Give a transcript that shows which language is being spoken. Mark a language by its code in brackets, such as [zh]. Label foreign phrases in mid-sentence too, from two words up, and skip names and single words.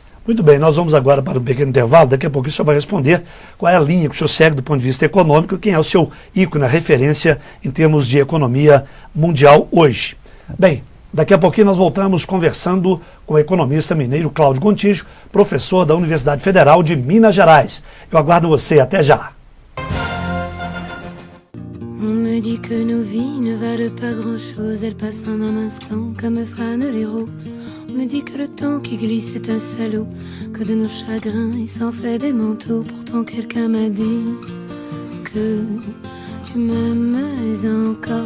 [pt] Muito bem, nós vamos agora para um pequeno intervalo, daqui a pouco o senhor vai responder qual é a linha que o senhor segue do ponto de vista econômico, quem é o seu ícone, a referência em termos de economia mundial hoje. Bem, daqui a pouquinho nós voltamos conversando com o economista mineiro Cláudio Gontijo, professor da Universidade Federal de Minas Gerais. Eu aguardo você, até já. [fr] On me dit que nos vies ne valent pas grand-chose, elles passent en un instant comme fanent les roses. On me dit que le temps qui glisse est un salaud, que de nos chagrins il s'en fait des manteaux. Pourtant quelqu'un m'a dit que tu m'aimes encore.